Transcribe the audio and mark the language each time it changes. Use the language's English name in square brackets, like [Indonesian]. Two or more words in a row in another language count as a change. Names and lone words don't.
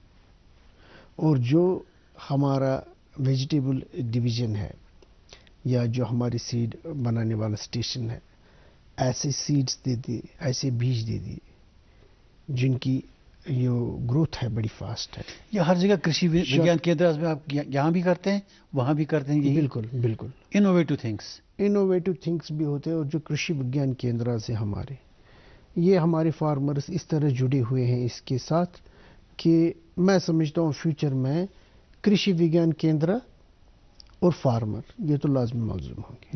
[Urdu] اور جو ہمارا [English] vegetable division [Urdu] ہے یا جو ہماری سیڈ بنانے والا اسٹیشن ہے، ایسے سیڈز دے دی، ایسے بیج دے دی جن کی جو گروتھ ہے بڑی فاسٹ ہے. یہ ہر جگہ کرشی وگیان کیندر میں آپ یہاں بھی کرتے ہیں وہاں بھی کرتے ہیں. بالکل [English] innovative things [Urdu] بھی ہوتے ہیں. اور جو کرشی وگیان کیندرا سے ہمارے یہ ہمارے فارمرز اس طرح جڑے ہوئے ہیں اس کے ساتھ کہ میں سمجھتا ہوں فیوچر میں کرشی وگیان کیندرا اور فارمر یہ تو لازمی ملزوم ہوں گے.